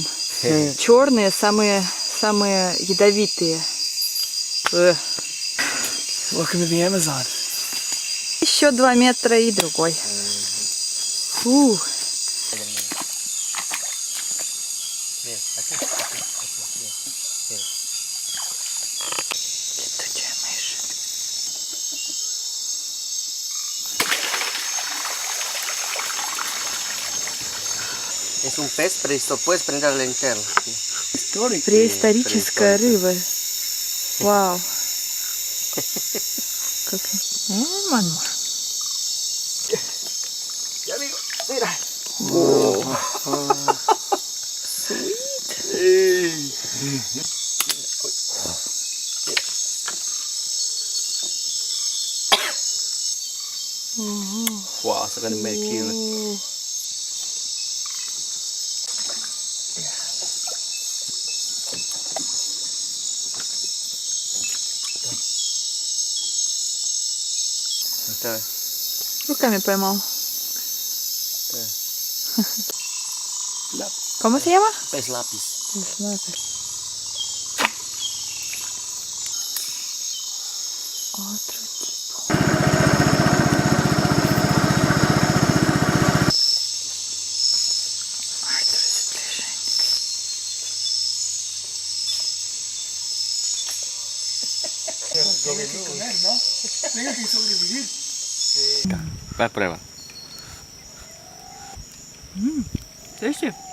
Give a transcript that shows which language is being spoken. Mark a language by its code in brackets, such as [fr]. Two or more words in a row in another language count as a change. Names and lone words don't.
[ru] Черные, самые ядовитые. [en] Welcome to the Amazon. [ru] Еще 2 метра и другой. Фу. Летучая мышь. [es] Es un pez, pero esto puedes prender la linterna. [ru] Преисторическая рыба. Вау. Как... Манма. [es] Mira. Wow, saca de medio kilo. [ru] Руками поймал. [es] ¿Cómo se llama? Pez lápiz. Pez lápiz. Otro tipo. Harto Tengo que sobrevivir. Va, prueba. [ru] Слышите?